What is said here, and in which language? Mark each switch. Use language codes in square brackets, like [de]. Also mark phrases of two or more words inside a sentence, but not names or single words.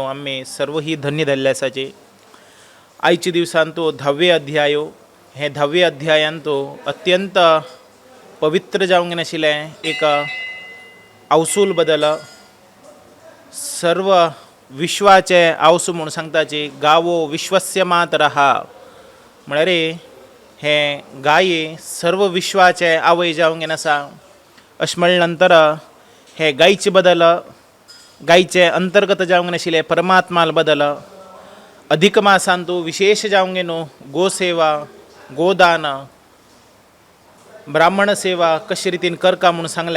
[kok] आमी सर्व ही धन्य धरले आसाची। आयच्या दिवसांतू 10वे अध्याय हे 10वे अध्यायांतू अत्यंत पवित्र जावंक नाशिल्ले एक अवसूल बदल सर्व विश्वाचे आवसू म्हणून सांगताची [sa] गावो विश्वस्य मातरः [kok] म्हळ्यार हे गायी सर्व विश्वाचे आवय जावंक आसा। अशें म्हणले नंतर हे गायचे बदल गायचे अंतर्गत जावंक नाशिल्ले परमात्माल बदल अधिक मासांतू विशेष जावंक गेलो गोसेवा गोदान ब्राह्मण सेवा कशे रितीन करका म्हणून सांगले।